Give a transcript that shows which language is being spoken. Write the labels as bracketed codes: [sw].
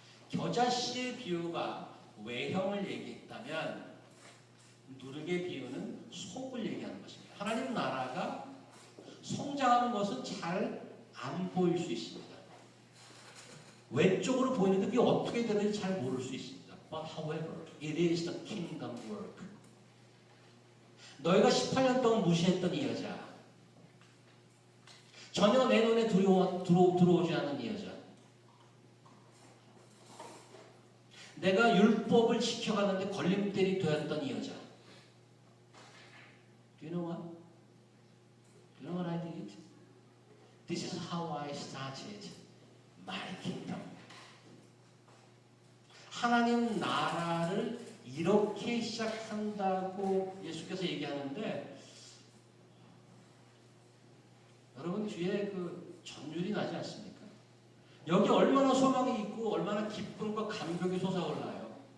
[ko] 겨자씨의 비유가 외형을 얘기했다면 누룩의 비유는 속을 얘기하는 것입니다. 하나님 나라가 성장하는 것은 잘 안 보일 수 있습니다. 외적으로 보이는데 그게 어떻게 되는지 잘 모를 수 있습니다. [en] But however, it is the kingdom work. [ko] 너희가 18년 동안 무시했던 이 여자, 전혀 내 눈에 들어오지 않은 이 여자, 내가 율법을 지켜가는데 걸림돌이 되었던 이 여자. [en] Do you know what? Do you know what I did? This is how I started my kingdom. [ko] 하나님 나라를 이렇게 시작한다고 예수께서 얘기하는데 여러분 뒤에 그 전율이 나지 않습니까? 여기 얼마나 소망이 있고 얼마나 기쁨과 감격이 솟아올라요.